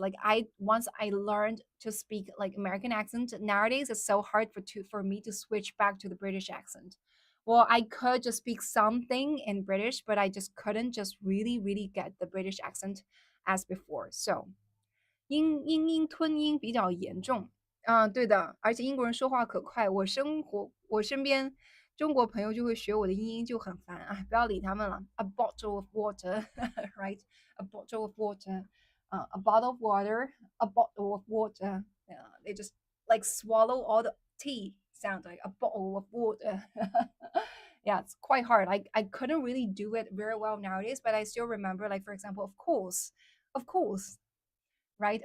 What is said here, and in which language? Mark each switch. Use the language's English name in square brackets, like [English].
[English] Like I once I learned to speak like American accent, nowadays it's so hard for me to switch back to the British accent. Well, I could just speak something in British, but I just couldn't just really get the British accent as before. [Chinese] So 英吞音比较严重。对的，而且英国人说话可快，我身边中国朋友就会学我的英音就很烦啊，不要理他们了。 [English] A bottle of water, right? A bottle of water, a bottle of water, a bottle of water. They just like swallow all the tea. Sounds like a bottle of water. Yeah, it's quite hard. I couldn't really do it very well nowadays, but I still remember, like, for example, of course, right?